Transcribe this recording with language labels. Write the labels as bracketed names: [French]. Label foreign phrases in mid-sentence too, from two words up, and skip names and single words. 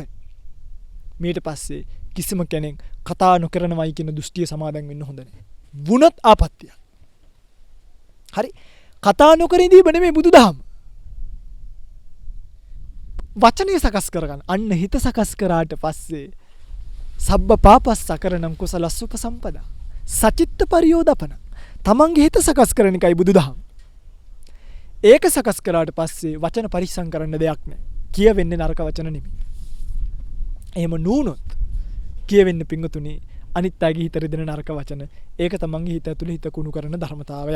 [Sinhala] ඊට පස්සේ කිසිම කෙනෙක් කතා නොකරනවයි කියන දෘෂ්ටිය සමාදන් වෙන්න හොඳ නැහැ. වුණත් ආපත්‍ය. හරි. කතා නොකර ඉඳීම නෙමෙයි බුදුදහම. වචනේ සකස් කරගන්න. අන්න හිත සකස් කරාට පස්සේ [Pali] සබ්බ පාපස්සකරණං කුසලස්ස උපසම්පදා. සචිත්ත පරියෝදපන. [Sinhala] තමන්ගේ හිත සකස් කරන එකයි බුදුදහම. ඒක සකස් කරාට පස්සේ වචන පරිස්සම් කරන්න දෙයක් නැහැ. කියවෙන්නේ නරක වචන නෙමෙයි. එහෙම නුනොත් කියවෙන්නේ පිංගුතුනි අනිත් අයගේ හිත රිදෙන නරක වචන. ඒක තමන්ගේ හිත ඇතුලේ හිත කුණු කරන ධර්මතාවයක්.